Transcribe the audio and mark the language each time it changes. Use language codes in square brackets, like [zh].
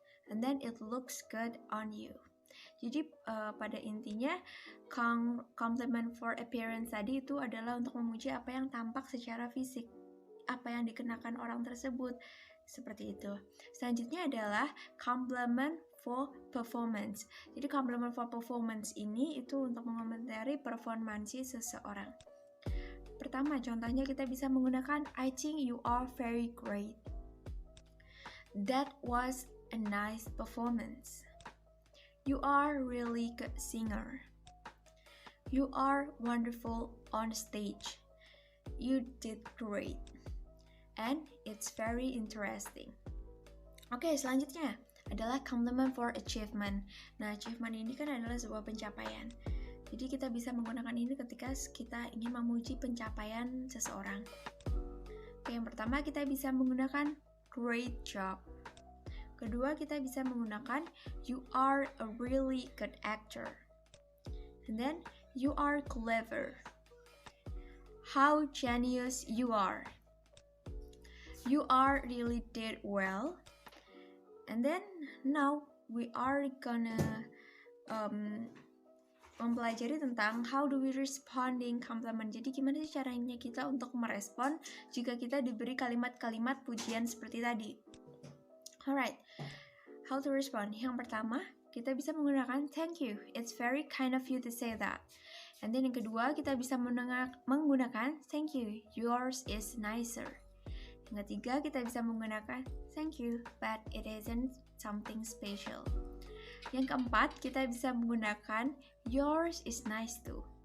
[en] And then, it looks good on you. [id] Jadi pada intinya compliment for appearance tadi itu adalah untuk memuji apa yang tampak secara fisik, apa yang dikenakan orang tersebut, seperti itu. Selanjutnya adalah compliment for performance. Jadi compliment for performance ini itu untuk mengomentari performansi seseorang. Pertama, contohnya kita bisa menggunakan [en] I think you are very great. That was a nice performance. You are really good singer. You are wonderful on stage. You did great. And it's very interesting. [id] Oke, selanjutnya adalah compliment for achievement. Nah, achievement ini kan adalah sebuah pencapaian. Jadi kita bisa menggunakan ini ketika kita ingin memuji pencapaian seseorang. Oke, yang pertama kita bisa menggunakan [en] great job. [id] Kedua, kita bisa menggunakan [en] you are a really good actor. And then, you are clever. How genius you are. You are really did well. And then, now we are gonna [id] mempelajari tentang [en] how do we responding compliment. [id] Jadi gimana sih caranya kita untuk merespon jika kita diberi kalimat-kalimat pujian seperti tadi. [en] Alright, how to respond? [id] Yang pertama, kita bisa menggunakan thank you. [en] It's very kind of you to say that. [id] And then yang kedua, kita bisa menggunakan thank you. [en] Yours is nicer. [id] Yang ketiga, kita bisa menggunakan [en] thank you, but it isn't something special. [id] Yang keempat, kita bisa menggunakan [en] yours is nice too.